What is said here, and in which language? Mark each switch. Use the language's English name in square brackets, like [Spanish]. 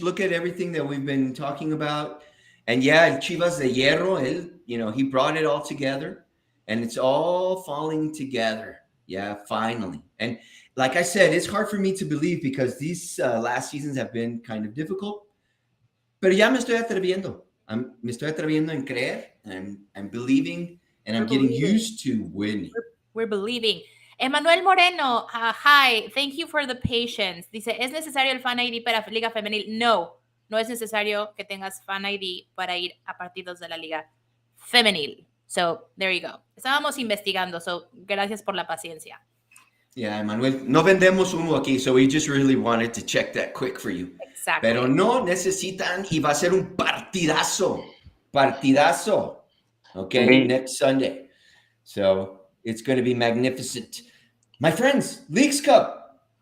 [English] Look at everything that we've been talking about. And yeah, Chivas de Hierro, he brought it all together, and it's all falling together. Yeah, finally. And like I said, it's hard for me to believe because these last seasons have been kind of difficult. [Spanish] Pero ya me estoy atreviendo. Me estoy atreviendo en creer. [English] I'm believing, and I'm getting used to winning. We're believing. Emanuel Moreno, hi. Thank you for the patience. [Spanish] Dice, ¿es necesario el Fan ID para Liga Femenil? No es necesario que tengas Fan ID para ir a partidos de la Liga Femenil. [English] So, there you go. [Spanish] Estábamos investigando, [English] so [Spanish] gracias por la paciencia. [English] Yeah, Manuel, [Spanish] no vendemos humo aquí, [English] so we just really wanted to check that quick for you. Exactly. [Spanish] Pero no necesitan, y va a ser un partidazo, okay, [English] next Sunday. So it's going to be magnificent. My friends, Leagues Cup.